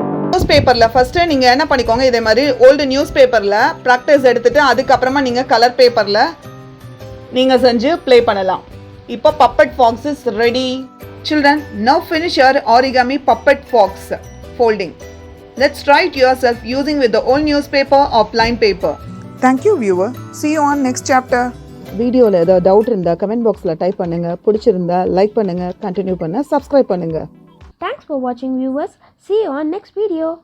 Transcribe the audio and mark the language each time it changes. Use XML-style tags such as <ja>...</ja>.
<ta>News பேப்பரில் first நீங்கள் என்ன பண்ணிக்கோங்க, இதே மாதிரி ஓல்டு நியூஸ் பேப்பரில் ப்ராக்டிஸ் எடுத்துகிட்டு அதுக்கப்புறமா நீங்கள் கலர் பேப்பரில் நீங்கள் செஞ்சு ப்ளே பண்ணலாம்.</ta> <en>இப்போ puppet fox is ready. Children, now finish your origami puppet fox folding. Let's try it yourself using with the old newspaper or plain paper. Thank you viewer. See you on next chapter.</en> <ta>வீடியோவில் ஏதாவது doubt இருந்தால் comment பாக்ஸில் type பண்ணுங்கள். பிடிச்சிருந்தா like பண்ணுங்கள், continue பண்ண subscribe பண்ணுங்கள்.</ta> <en>Thanks for watching viewers. See you on next video.</en>